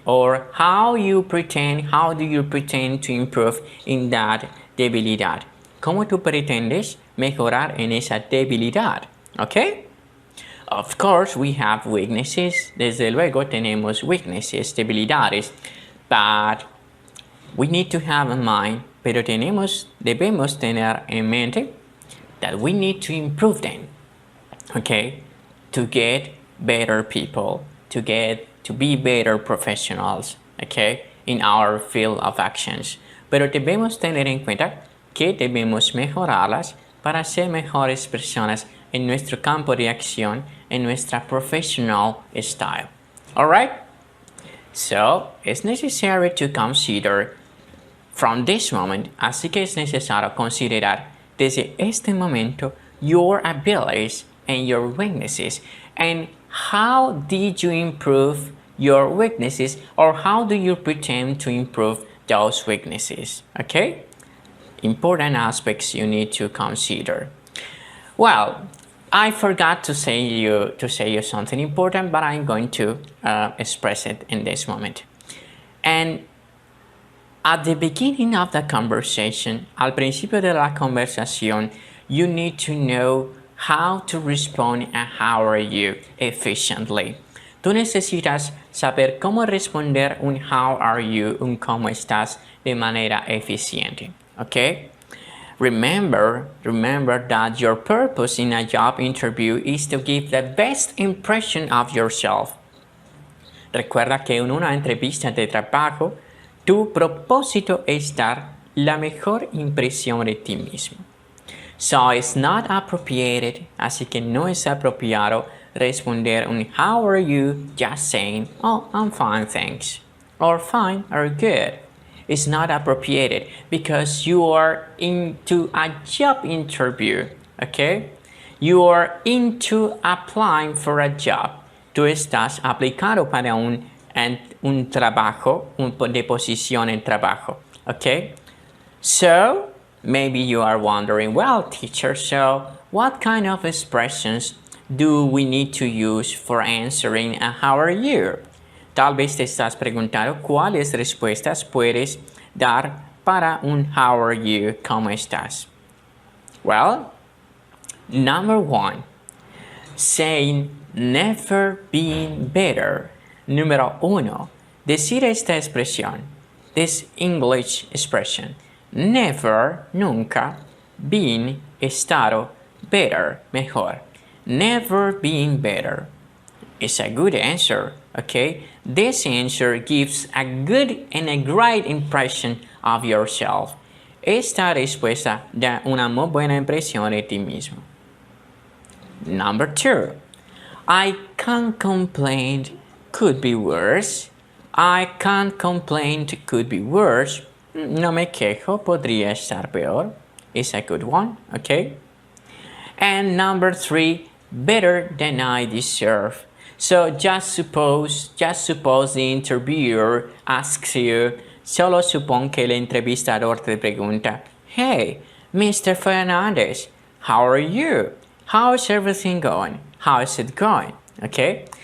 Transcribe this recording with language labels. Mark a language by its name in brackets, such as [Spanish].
[English] Or how do you pretend to improve in that [Spanish] debilidad? ¿Cómo tú pretendes mejorar en esa debilidad? [English] Okay? Of course, we have weaknesses. [Spanish] Desde luego tenemos [English] weaknesses, [Spanish] debilidades. [English] But we need to have in mind, [Spanish] pero debemos tener en mente [English] that we need to improve them. Okay? To get better people, to be better professionals, okay, in our field of actions. [Spanish] Pero debemos tener en cuenta que debemos mejorarlas para ser mejores personas en nuestro campo de acción, en nuestra [English] professional style. Alright? So, it's necessary to consider from this moment, [Spanish] así que es necesario considerar desde este momento [English] your abilities and your weaknesses, and how did you improve your weaknesses, or how do you pretend to improve those weaknesses? Okay? Important aspects you need to consider. Well, I forgot to say you something important, but I'm going to express it in this moment. And at the beginning of the conversation, [Spanish] al principio de la conversación, [English] you need to know how to respond and how are you efficiently. [Spanish] Tú necesitas saber cómo responder un [English] how are you, [Spanish] un cómo estás de manera eficiente. [English] Okay? Remember that your purpose in a job interview is to give the best impression of yourself. [Spanish] Recuerda que en una entrevista de trabajo, tu propósito es dar la mejor impresión de ti mismo. [English] So it's not appropriated, [Spanish] así que no es apropiado responder un [English] how are you just saying, oh, I'm fine, thanks, or fine or good. It's not appropriated because you are into a job interview, okay? You are into applying for a job. [Spanish] Tú estás aplicando para un trabajo, de posición en trabajo, okay? [English] So, maybe you are wondering, well, teacher, so what kind of expressions do we need to use for answering a how are you? [Spanish] Tal vez te estás preguntando cuáles respuestas puedes dar para un [English] how are you, [Spanish] ¿cómo estás? [English] Well, number one, saying never been better. [Spanish] Número uno, decir esta expresión, [English] this English expression, never, [Spanish] nunca, [English] been, [Spanish] estado, [English] better, [Spanish] mejor. [English] Never been better. It's a good answer, okay? This answer gives a good and a great impression of yourself. [Spanish] Esta respuesta da una muy buena impresión de ti mismo. [English] Number two, I can't complain, could be worse. I can't complain, could be worse. [Spanish] No me quejo, podría estar peor. [English] It's a good one, okay? And number three, better than I deserve. So just suppose the interviewer asks you, [Spanish] solo supón que el entrevistador te pregunta, [English] hey, Mr. Fernandez, how are you? How's everything going? How is it going? Okay?